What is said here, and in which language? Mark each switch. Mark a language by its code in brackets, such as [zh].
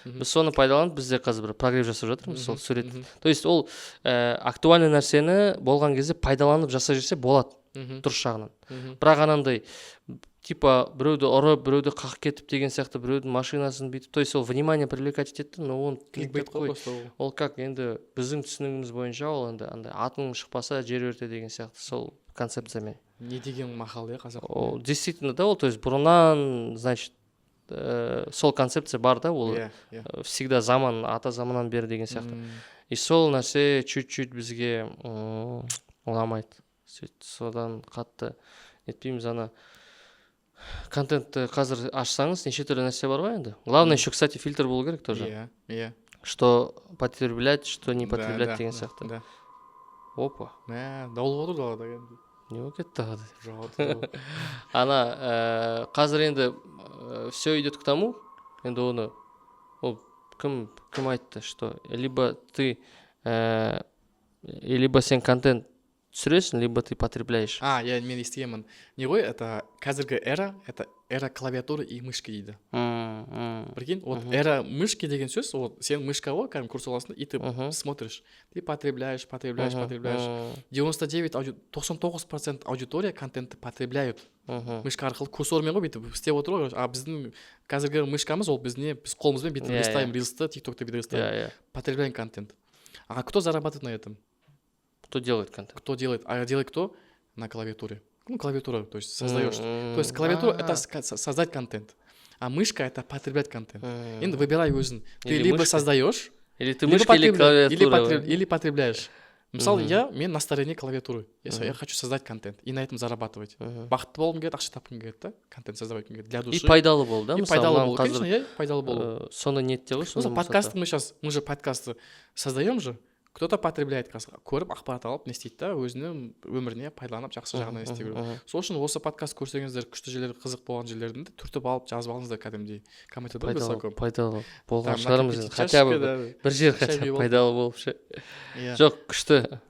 [kk] Біз соны пайдаланып, бізде қазір бір прогресс жасап жатырмыз сол сурет. То есть ол актуальный нәрсені болған кезде пайдаланып жаса жүрсе болады, дұрыс жағынан. Бірақ анандай типа біреуді ұрып біреуді қағып кетіп деген сияқты біреудің машинасын бүйтіп, то есть ол [ru] внимание привлекать [kk] етеді, но оны кликбейт қой просто ол. ол как енді біздің түсінігіміз бойынша ол енді андай атың шықпаса жер өрте деген сияқты сол концепциямен. Не деген мақал иә қазақ. Ол [ru] действительно [kk] да, ол то есть бұрыннан значит сол концепция бар да, ол всегда заман ата заманнан бері деген сияқты. И сол нәрсе чуть-чуть бізге ұнамайды. Содан қатты нетпейміз. Ана контентті қазір ашсаңыз неше түрлі нәрсе бар ғой енді. [ru] Главное еще, кстати, фильтр [kk] болу керек [ru] тоже. Что потреблять, что не потреблять [kk] деген сияқты. [ru] Да. Опа. [kk] Дауыл отыр далада енді. Не болып кетті тағы да. Жоқ. Ана қазір енді [ru] все идет к тому, [kk] енді оны ол кім айтты, [ru] что либо ты либо [kk] сен контент түсіресің, [ru] либо ты потребляешь. [kk] Мен естігенмін. Не ғой, [ru] это қазіргі эра, это эра клавиатуры и мышки дейді. Прикинь, вот эра мышки [kk] деген сөз, [ru] вот сен мышка ғой, [kk] кәдімгі курс аласың, [ru] и ты смотришь, ты потребляешь. 99% аудитория контентті потребляют. [kk] Мышка арқылы курсормен ғой бүйтіп істеп отыр ғой. Біздің қазіргі мышкамыз ол біз қолымызбен бүйтіп листаем рилсты, тиктокты бүйтіп листаем. [ru] Потребляем контент. А кто зарабатывает на этом? Кто делает контент? Кто делает? А делает кто? На клавиатуре. Клавиатура, то есть создаешь. То есть клавиатура это создать контент, а мышка это потреблять контент. [kk] Енді [ru] выбирай өзің. Ты либо создаешь, или ты мышка, или клавиатура. Или потребляешь. Мысалы, мен настроение клавиатуры. Я хочу создать контент и на этом зарабатывать. [kk] Бақытты болғым келеді, ақша тапқым келеді, да? [ru] Контент создавать келеді. Для души. [kk] И пайдалы бол, да? И пайдалы бол, конечно, пайдалы бол. Соны ниетте ғой. [ru] Подкасты мы же подкасты создаем же. Кто-то потребляет, [kk] көріп ақпарат алып не істейді да, өзінің өміріне пайдаланып жақсы жағына не істей береді. Сол үшін осы подкаст көрсеңіздер, күшті жерлері, қызық болған жерлерін түртіп алып жазып алыңыздар кәдімгідей комментарияда высоко. Пайдалы болған шығармыз, [ru] хотя бы [kk] бір жер хотя бы пайдалы болып ше. Жоқ, күшті.